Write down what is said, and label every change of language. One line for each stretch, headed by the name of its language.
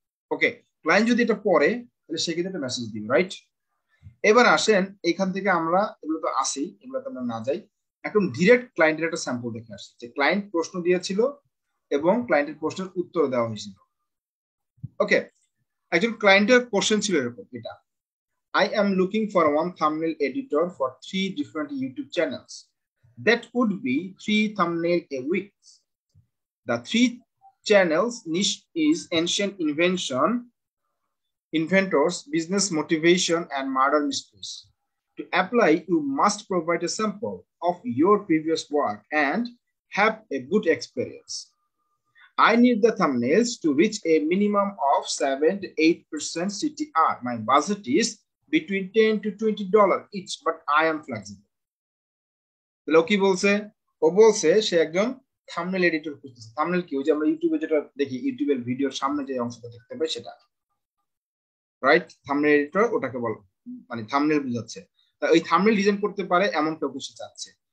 Bangla: ওকে, client যদি এটা পড়ে তাহলে সে কিন্তু একটা মেসেজ দিবে, রাইট? এবার আসেন এখান থেকে আমরা এগুলো তো আসি, এগুলো তো আমরা না যাই, এখন ডিরেক্ট ক্লায়েন্টের একটা স্যাম্পল দেখে আসি যে ক্লায়েন্ট প্রশ্ন দিয়েছিল এবং ক্লায়েন্টের প্রশ্নের উত্তর দেওয়া হয়েছিল।
English: okay,
Bangla: একজন ক্লায়েন্টের কোশ্চেন ছিল এরকম, এটা
English: I am looking for one thumbnail editor for 3 different YouTube channels. That would be 3 thumbnail a week. The 3 channels niche is ancient invention, inventors, business motivation, and murder mysteries. To apply, you must provide a sample of your previous work and have a good experience. I need the thumbnails to reach a minimum of 7 to 8% CTR. My budget is between $10 to $20 each, but I am flexible.
Bangla: কি বলছে, ও বলছে সে একজন thumbnail editor খুঁজতেছে। Thumbnail কি, ওই যে আমরা ইউটিউবে যেটা দেখি, ইউটিউবের ভিডিওর সামনে যে অংশটা দেখতে পাই সেটা, রাইট? থাম্বনেল এডিটর ওটাকে বল, মানে থাম্বনেল বুঝাচ্ছে। তা ওই থাম্বনেল ডিজাইন করতে পারে এমন কেউ সে চাচ্ছে।